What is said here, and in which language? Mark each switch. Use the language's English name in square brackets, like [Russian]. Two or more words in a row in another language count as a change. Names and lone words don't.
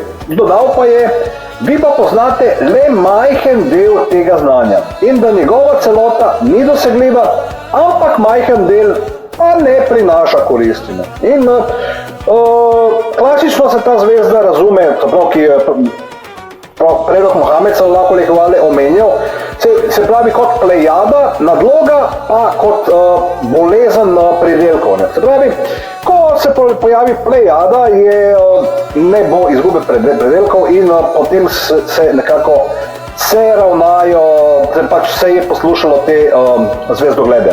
[Slovenian] Dodal pa je, vi pa poznate le majhen del tega znanja in da njegova celota ni dosegljiva, ampak majhen del pa ne prinaša koristi. In klasično se ta zvezda razume, ki je predlog Mohamed [Arabic] صلى الله عليه وسلم [Slovenian] omenjal, se pravi kot plejada, nadloga pa kot bolezen pridelkov. Se pravi, ko se pojavi plejada, ne bo izgube pridelkov in potem se nekako se ravnajo, pač se je poslušalo te zvezdoglede.